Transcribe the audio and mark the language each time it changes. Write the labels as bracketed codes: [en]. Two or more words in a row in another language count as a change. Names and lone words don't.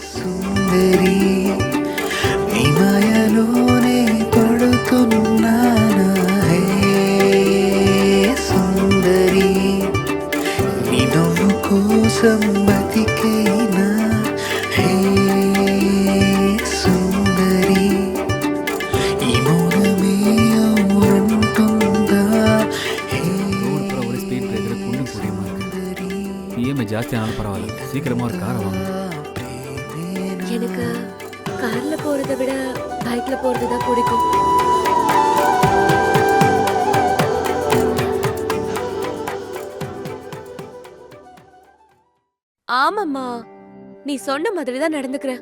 [te] సుందరి విమయలోనే పడుతున్నానా హే సుందరి నీ నవ్వు కోసం బతికైనా హే సుందరి ఈ మౌనమే అవునంటుందా హే [ta] ஒரு [en] speed breaker [ta] குண்டும் குடியுமா இருக்கு. இஎம்ஐ ஜாஸ்தியானாலும் பரவாயில்ல, சீக்கிரமா ஒரு காரை வாங்க. எனக்கு கார்ல போறதை விட பைக்ல போறது தான் பிடிக்கும். ஆமாம்மா, நீ சொன்ன மாதிரி தான் நடந்துக்கிறேன்.